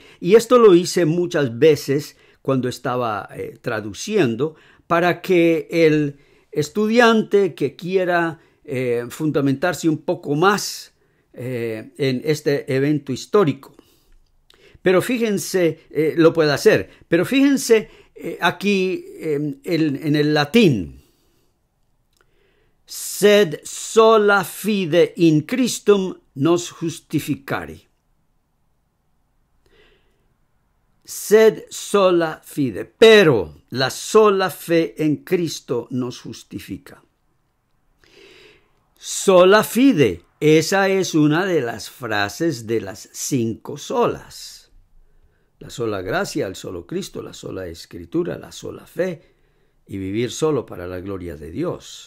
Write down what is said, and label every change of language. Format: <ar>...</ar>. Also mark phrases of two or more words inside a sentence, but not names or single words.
<es>Y esto lo hice muchas veces cuando estaba traduciendo, para que el estudiante que quiera fundamentarse un poco más en este evento histórico. Pero fíjense, lo puede hacer, pero fíjense aquí en el latín.</es> <la>Sed sola fide in Christum nos justificari. Sed sola fide,</la> <es>pero la sola fe en Cristo nos justifica.</es> <la>Sola fide,</la> <es>esa es una de las frases de las 5 solas. La sola gracia, el solo Cristo, la sola escritura, la sola fe y vivir solo para la gloria de Dios.</es>